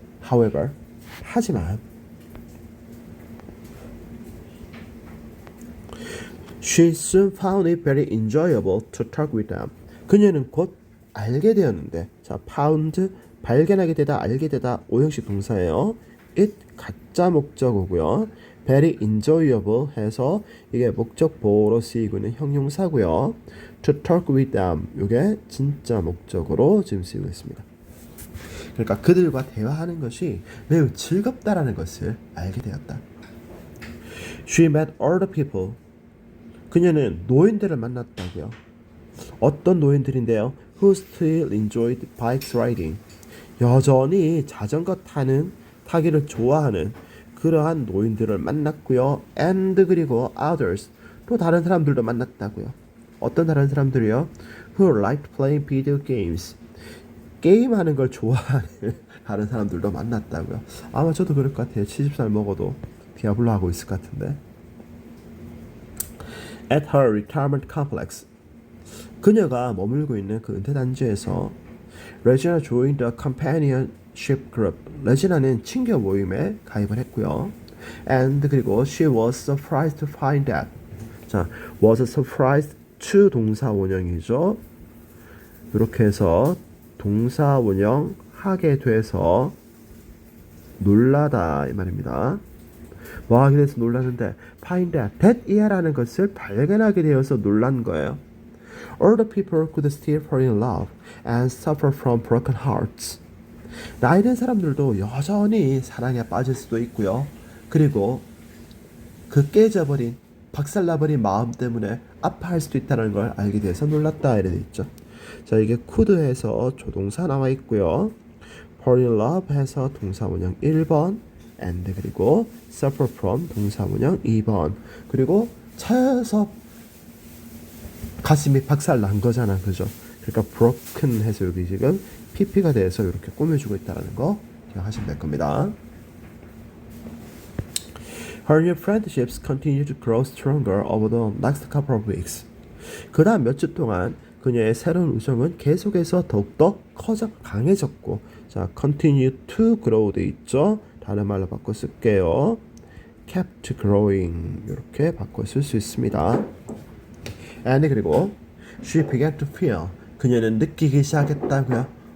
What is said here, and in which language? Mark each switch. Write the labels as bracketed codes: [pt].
[en] However, [ko] 하지만 [en] she soon found it very enjoyable to talk with them. [ko] 그녀는 곧 알게 되었는데, 자, found 발견하게 되다, 알게 되다, 오형식 동사예요. it 가짜 목적어고요. [en] very enjoyable [ko] 해서 이게 목적 보호로 쓰이고 있는 형용사고요. [en] to talk with them [ko] 이게 진짜 목적으로 지금 쓰이고 있습니다. 그러니까 그들과 대화하는 것이 매우 즐겁다라는 것을 알게 되었다. [en] She met older people. [ko] 그녀는 노인들을 만났다고요. 어떤 노인들인데요? [en] Who still enjoyed bike riding. [ko] 여전히 자전거 타기를 좋아하는 그러한 노인들을 만났고요. And 그리고 others 또 다른 사람들도 만났다고요. 어떤 다른 사람들이요? [en] Who liked playing video games. [ko] 게임하는 걸 좋아하는 다른 사람들도 만났다고요. 아마 저도 그럴 것 같아요. 70살 먹어도 디아블로 하고 있을 것 같은데. [en] At her retirement complex. [ko] 그녀가 머물고 있는 그 은퇴 단지에서 레지나 [en] joined a companionship group. [ko] 레지나는 친교 모임에 가입을 했고요. [en] And [ko] 그리고 [en] she was surprised to find that. [ko] 자, [en] was surprised to [ko] 동사 원형이죠. 이렇게 해서 동사 원형 하게 돼서 놀라다 이 말입니다. 뭐 하게 돼서 놀랐는데 [en] find that [ko] 이라는 것을 발견하게 되어서 놀란 거예요. [en] All the people could still fall in love and suffer from broken hearts. [ko] 나이 든 사람들도 여전히 사랑에 빠질 수도 있고요. 그리고 그 깨져버린 박살나버린 마음 때문에 아파할 수도 있다는 걸 알게 돼서 놀랐다 이래 돼 있죠. 자, 이게 could 해서 조동사 나와 있고요. [en] fall in love [ko] 해서 동사 원형 1번 and 그리고 suffer from 동사 원형 2번 그리고 차여서 가슴이 박살 난 거잖아, 그죠? 그러니까 broken 해서 여기 지금 PP가 돼서 이렇게 꾸며주고 있다는 거 기억하시면 될 겁니다. [en] Her new friendships continue to grow stronger over the next couple of weeks. [ko] 그 다음 몇 주 동안 그녀의 새로운 우정은 계속해서 더욱더 강해졌고, 자, [en] continue to grow [ko] 돼 있죠? 다른 말로 바꿔 쓸게요. [en] kept growing [ko] 이렇게 바꿔 쓸 수 있습니다. [en] And [ko] 그리고 [en] she began to feel [ko] 그녀는 느끼기 시작했다고요.